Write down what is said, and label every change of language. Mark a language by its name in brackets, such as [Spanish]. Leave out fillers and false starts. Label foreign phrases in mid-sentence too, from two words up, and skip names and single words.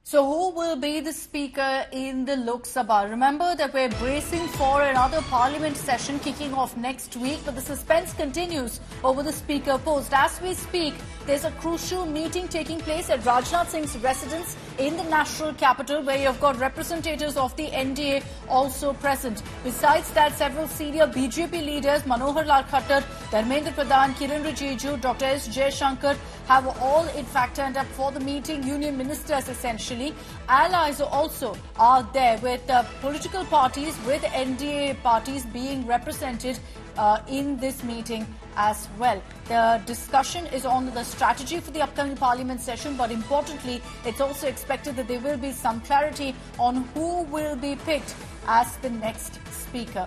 [English] So who will be the speaker in the Lok Sabha? Remember that we're bracing for another parliament session kicking off next week, but the suspense continues over the speaker post. As we speak, there's a crucial meeting taking place at Rajnath Singh's residence in the national capital, where you've got representatives of the NDA also present. Besides that, several senior BJP leaders, Manohar Lal Khattar, Dharmendra Pradhan, Kiren Rijiju, Dr. S. Jaishankar, have all in fact turned up for the meeting. Union ministers essentially. Allies also are there, with political parties, with NDA parties being represented in this meeting as well. The discussion is on the strategy for the upcoming parliament session, but importantly, it's also expected that there will be some clarity on who will be picked as the next speaker.